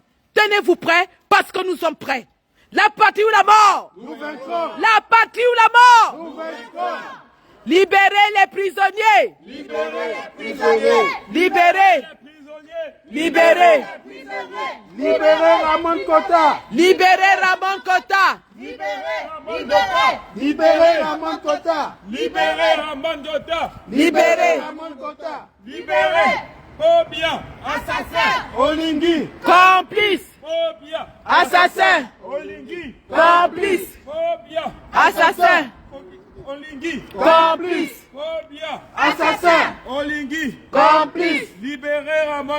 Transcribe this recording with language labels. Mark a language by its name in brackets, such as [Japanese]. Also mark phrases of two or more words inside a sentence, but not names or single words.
[French] Tenez-vous prêts parce que nous sommes prêts. La patrie ou la mort? Nous vaincrons. La patrie ou la mort? Nous vaincrons. Libérez les prisonniers. Libérez les prisonniers. Libérez. Libérez. Libérez Ramon Kota. Libérez Ramon Kota. Libérez Ramon Kota. Libérez Ramon Kota. Libérez. Ramon Kota. Libérez. Obia. Assassin. Olingi. Complice. Obia. Assassin. Olingi. Complice. Obia. Assassin. Olingi. Complice. Obia. Assassin. Olingi. Complice. Libérez